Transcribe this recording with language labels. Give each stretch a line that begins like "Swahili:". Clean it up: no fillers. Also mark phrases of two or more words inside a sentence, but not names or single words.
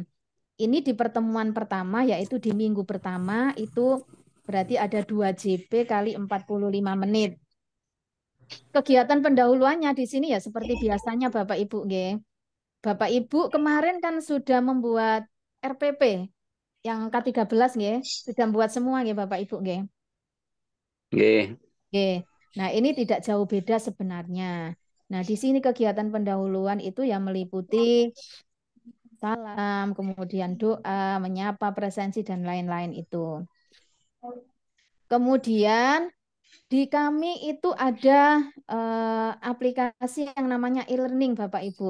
Indonesian: Ini di pertemuan pertama, yaitu di minggu pertama, itu berarti ada 2 JP kali 45 menit. Kegiatan pendahuluannya di sini ya seperti biasanya Bapak Ibu, nggih. Bapak Ibu kemarin kan sudah membuat RPP yang K13 nggih, sudah membuat semua nggih Bapak Ibu nggih. Nggih. Nah, ini tidak jauh beda sebenarnya. Nah, di sini kegiatan pendahuluan itu yang meliputi salam, kemudian doa, menyapa, presensi dan lain-lain itu. Kemudian di kami itu ada aplikasi yang namanya e-learning Bapak Ibu.